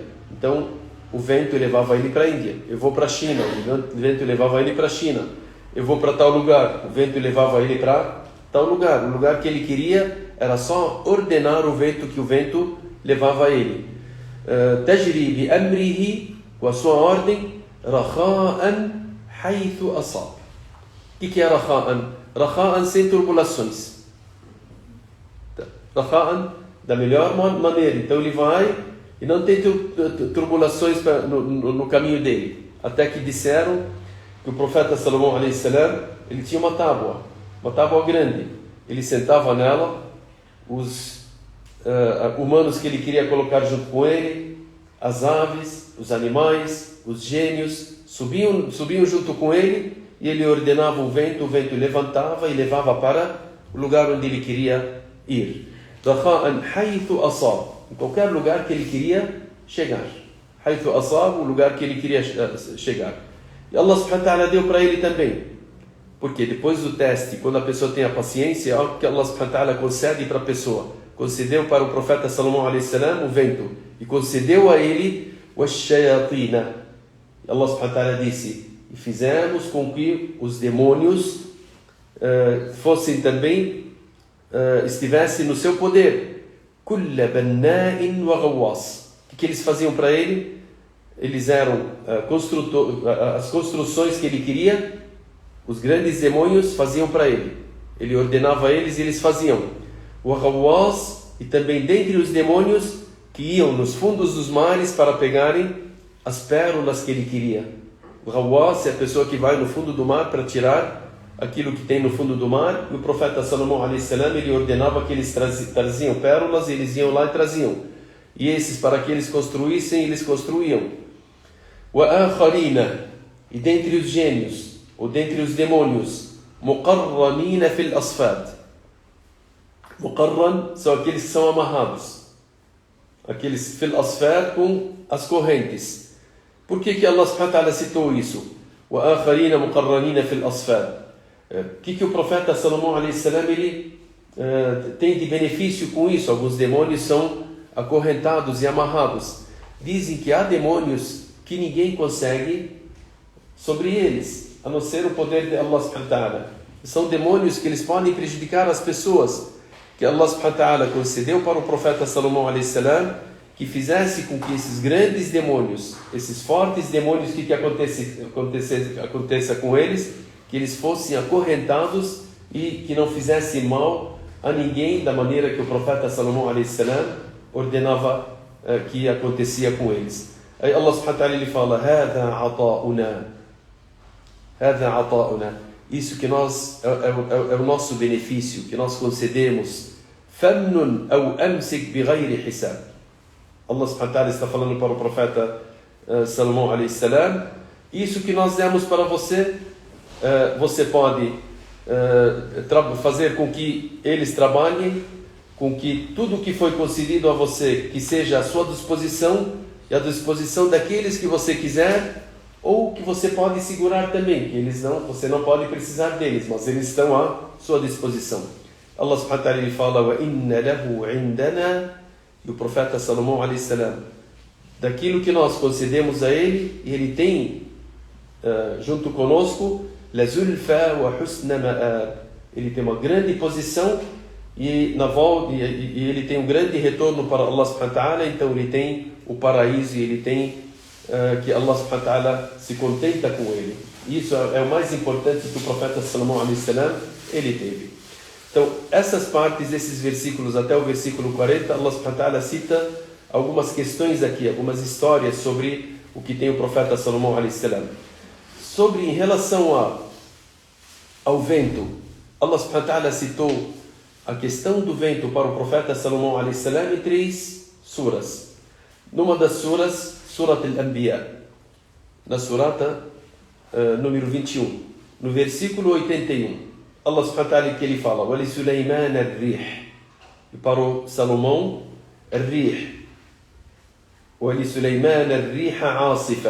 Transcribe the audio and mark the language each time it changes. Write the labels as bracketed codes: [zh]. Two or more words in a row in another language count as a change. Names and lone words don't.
[pt] Então, o vento levava ele para a Índia. Eu vou para a China, o vento levava ele para a China. Eu vou para tal lugar, o vento levava ele para tal lugar. O lugar que ele queria era só ordenar o vento, que o vento levava ele. [ar] تجري بأمره, [pt] com a sua ordem, [ar] رخاء حيث أصاب. [pt] O que é rakha'an? Rakha'an sem turbulações. Rakha'an da melhor maneira. Então ele vai e não tem turbulações no caminho dele. Até que disseram que o profeta Salomão [ar] عليه السلام, [pt] ele tinha uma tábua grande. Ele sentava nela, os humanos que ele queria colocar junto com ele, as aves, os animais, os gênios, subiam junto com ele, e ele ordenava o vento levantava e levava para o lugar onde ele queria ir. [ar] رخاء حيث أصاب, [pt] em qualquer lugar que ele queria chegar. [ar] حيث أصاب, [pt] o lugar que ele queria chegar. E [ar] الله سبحانه وتعالى [pt] deu para ele também. Porque depois do teste, quando a pessoa tem a paciência, é algo que [ar] الله سبحانه وتعالى [pt] concede para a pessoa. Concedeu para o profeta Salomão [ar] عليه السلام [pt] o vento, e concedeu a ele o shayatina. [ar] الله سبحانه وتعالى [pt] disse, e fizemos com que os demônios fossem também, estivessem no seu poder. [ar] كل بناء وغواص. [pt] O que eles faziam para ele? Eles eram as construções que ele queria, os grandes demônios faziam para ele. Ele ordenava a eles e eles faziam. O ghawwas, e também dentre os demônios que iam nos fundos dos mares para pegarem as pérolas que ele queria. O ghawwas é a pessoa que vai no fundo do mar para tirar aquilo que tem no fundo do mar. E o profeta Salomão [ar] عليه السلام, [pt] ele ordenava que eles traziam pérolas, e eles iam lá e traziam. E esses, para que eles construíssem, eles construíam. [ar] وآخرين, [pt] e dentre os gênios, ou dentre os demônios, [ar] مقرنين في الأصفاد. [pt] Muqarram são aqueles que são amarrados, aqueles [ar] في الأصفاد, [pt] com as correntes. Por que [ar] الله سبحانه وتعالى [pt] citou isso? [ar] وآخرين مقرنين في الأصفاد. [pt] Que o profeta Salomão [ar] عليه السلام [pt] ele tem de benefício com isso? Alguns demônios são acorrentados e amarrados. Dizem que há demônios que ninguém consegue sobre eles, a não ser o poder de [ar] الله سبحانه وتعالى. [pt] São demônios que eles podem prejudicar as pessoas, que [ar] الله سبحانه وتعالى [pt] concedeu para o profeta Salomão [ar] عليه السلام [pt] que fizesse com que esses grandes demônios, esses fortes demônios, que aconteça com eles, que eles fossem acorrentados e que não fizessem mal a ninguém, da maneira que o profeta Salomão alayhi salam ordenava que acontecia com eles. Aí [ar] الله سبحانه وتعالى [pt] ele fala: [ar] هذا عطاؤنا. [pt] Isso que nós é o nosso benefício, que nós concedemos. [ar] فامنن أو أمسك بغير حساب. الله سبحانه وتعالى [pt] está falando para o profeta Salomão [ar] عليه السلام: [pt] isso que nós demos para você, você pode fazer com que eles trabalhem, com que tudo que foi concedido a você, que seja à sua disposição e à disposição daqueles que você quiser, ou que você pode segurar também, que você não pode precisar deles, mas eles estão à sua disposição. [ar] الله سبحانه وتعالى [pt] ele fala: [ar] وإن له عندنا, [pt] e o profeta Salomão [ar] عليه السلام, [pt] daquilo que nós concedemos a ele, e ele tem junto conosco, [ar] لزلفى وحسن مآب, [pt] ele tem uma grande posição e ele tem um grande retorno para [ar] الله سبحانه وتعالى. [pt] Então ele tem o paraíso e ele tem que [ar] الله سبحانه وتعالى [pt] se contenta com ele. Isso é o mais importante que o profeta Salomão [ar] عليه السلام [pt] ele teve. Então essas partes, esses versículos até o versículo 40, [ar] الله سبحانه وتعالى [pt] cita algumas questões aqui, algumas histórias sobre o que tem o profeta Salomão [ar] عليه السلام. [pt] Em relação ao vento, [ar] الله سبحانه وتعالى [pt] citou a questão do vento para o profeta Salomão [ar] عليه السلام [pt] em 3 suras. Numa das suras, Surat al-Anbiya, na surata número 21, no versículo 81, [ar] الله سبحانه وتعالى [pt] que ele fala: [ar] ولسليمان الريح, [pt] e para o Salomão [ar] al-Rih, ولسليمان الريح عاصفة.